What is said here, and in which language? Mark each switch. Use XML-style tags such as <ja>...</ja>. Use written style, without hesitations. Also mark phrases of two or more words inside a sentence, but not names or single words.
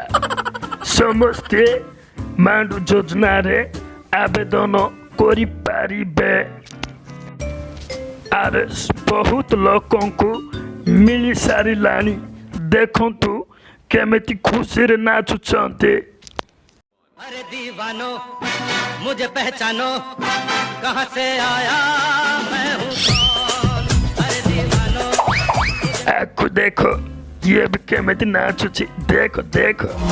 <or>ସମସ୍ତେ ମାଣ୍ଡୁ ଯୋଜନାରେ ଆବେଦନ କରିପାରିବେ। ଆରେ ବହୁତ ଲୋକଙ୍କୁ ମିଳିସାରିଲାଣି। ଦେଖନ୍ତୁ କେମିତି ଖୁସିରେ ନାଚୁଛନ୍ତି।</or> <hi>अरे दीवानो मुझे पहचानो, कहाँ से आया मैं हूँ कौन। अरे दीवानो</hi> <or>ଆକୁ ଦେଖ, ଇଏ ବି କେମିତି ନାଚୁଛି ଦେଖ ଦେଖ।</or>